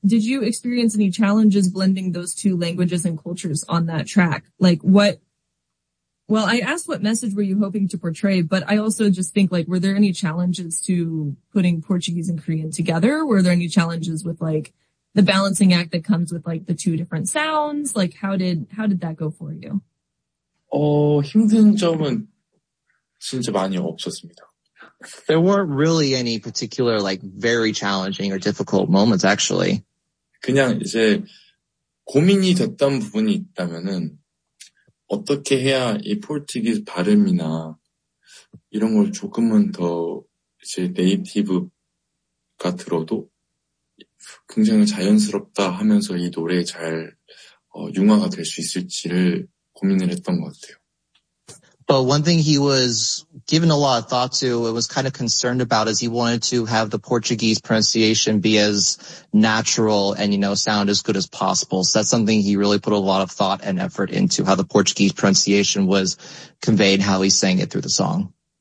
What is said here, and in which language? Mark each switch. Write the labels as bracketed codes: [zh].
[en] Did you experience any challenges blending those two languages and cultures on that track? Well, I asked what message were you hoping to portray, but I also just think, like, were there any challenges to putting Portuguese and Korean together? Were there any challenges with, like, the balancing act that comes with, like, the two different sounds? Like, how did that go for you? [ko] 힘든 점은 진짜 많이 없었습니다. [en] There weren't really any particular, like, very challenging or difficult moments, actually. [ko] 그냥 이제 고민이 됐던 부분이 있다면은 어떻게 해야 이 포르투기즈 발음이나 이런 걸 조금은 더 이제 네이티브가 들어도 굉장히 자연스럽다 하면서 이 노래에 잘 융화가 될 수 있을지를 고민을 했던 것 같아요. [en] But one thing he was given a lot of thought to, it was kind of concerned about, is he wanted to have the Portuguese pronunciation be as natural and, you know, sound as good as possible. So that's something he really put a lot of thought and effort into, how the Portuguese pronunciation was conveyed, how he sang it through the song.